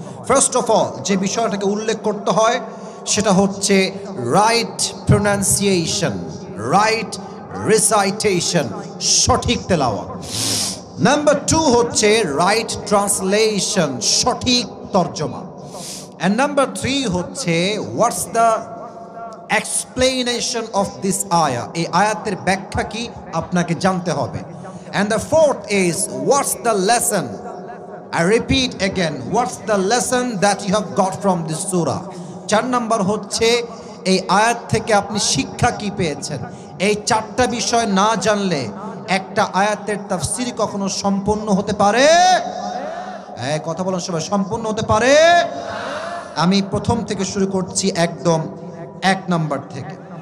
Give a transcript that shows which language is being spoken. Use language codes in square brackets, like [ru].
[en] first of all, [bn] যে বিষয়টাকে উল্লেখ করতে হয় সেটা হচ্ছে [en] right pronunciation, right recitation, [bn] সঠিক তেলাওয়াত। নাম্বার 2 হচ্ছে [en] right translation, [bn] সঠিক তর্জমা। [en] And number 3 হচ্ছে what's the explanation of this ayah, [bn] এই আয়াতের ব্যাখ্যা কি আপনাকে জানতে হবে। [en] And the 4th is what's the lesson, I repeat again, what's the lesson that you have got from this surah। [bn] 4 number হচ্ছে এই আয়াত থেকে আপনি শিক্ষা কি পেয়েছেন। এই 4টা বিষয় না জানলে একটা আয়াতের তাফসীর কখনো সম্পূর্ণ হতে পারে, কথা বলেন সবাই, সম্পূর্ণ হতে পারে। আমি প্রথম থেকে শুরু করছি, একদম 1 নাম্বার থেকে।